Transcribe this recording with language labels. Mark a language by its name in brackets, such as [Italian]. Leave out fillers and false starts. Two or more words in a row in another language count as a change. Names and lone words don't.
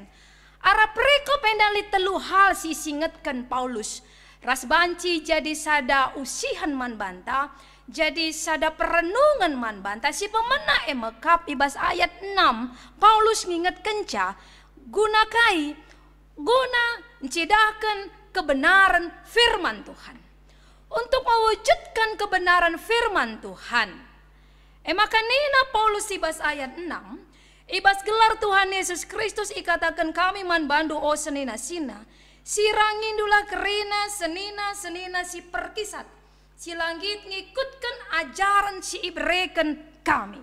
[Batak Karo] Ara preko pendali telu hal si singetkan Paulus. Ras banci jadi sada usihan manbanta, jadi sada perenungan manbanta. Si pemena emekap ibas ayat 6 Paulus nginget kenca gunakai guna mencidakan [Indonesian] kebenaran firman Tuhan. Untuk mewujudkan kebenaran firman Tuhan. [Batak Karo] Maka nina Paulus ibas ayat 6, ibas gelar Tuhan Yesus Kristus ikatakan kami man bandu o senina sina, sirangindula kerina senina si perkisat, si langit ngikutkan ajaran si ibreken kami.